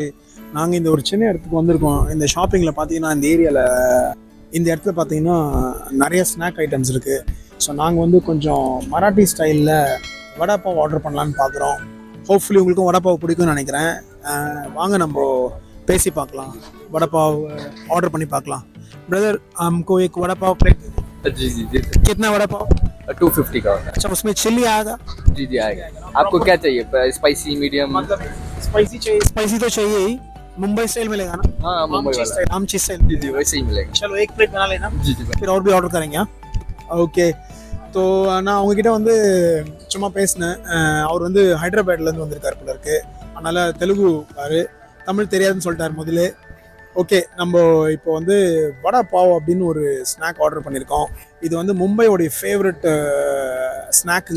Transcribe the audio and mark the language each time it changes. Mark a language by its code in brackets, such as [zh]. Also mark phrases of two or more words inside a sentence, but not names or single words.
[ta] நாங்கள் இந்த ஒரு சின்ன இடத்துக்கு வந்திருக்கோம். இந்த ஷாப்பிங்கில் பார்த்தீங்கன்னா இந்த இடத்துல பார்த்தீங்கன்னா நிறைய [en] snack items [ta] இருக்குது. ஸோ நாங்கள் வந்து கொஞ்சம் மராட்டி ஸ்டைலில் வடாப்பாவ் ஆர்டர் பண்ணலான்னு பார்க்குறோம். ஹோப்ஃபுல்லி உங்களுக்கும் வடாப்பாவ் பிடிக்கும்னு நினைக்கிறேன். வாங்க நம்ம பேசி பார்க்கலாம். वड़ापाव ऑर्डर பண்ணி பார்க்கலாம். [hi] ब्रदर हमको एक वड़ा पाव प्लेट जी जी जी कितना वड़ा पाव? 250 का होता है। अच्छा उसमें चिल्ली आएगा? जी जी आएगा। आपको क्या चाहिए, [en] spicy medium? [hi] मतलब स्पाइसी चाहिए। स्पाइसी तो चाहिए ही। मुंबई स्टाइल मिलेगा ना? हाँ मुंबई वाला आम चीज स्टाइल। जी जी वैसे ही मिलेगा। चलो एक प्लेट बना लेना। जी जी फिर और भी ऑर्डर करेंगे। ஓகே. [ta] ஸோ நான் அவங்கக்கிட்ட வந்து சும்மா பேசினேன். அவர் வந்து ஹைதராபாத்லேருந்து வந்திருக்காரு போல இருக்கு. அதனால் தெலுங்கு பாரு, தமிழ் தெரியாதுன்னு சொல்லிட்டார் முதல்ல. ஓகே, நம்ம இப்போ வந்து வடா பாவ் அப்படின்னு ஒரு ஸ்நாக் ஆர்டர் பண்ணியிருக்கோம். இது வந்து மும்பையோடைய ஃபேவரட் ஸ்நாக்குங்க.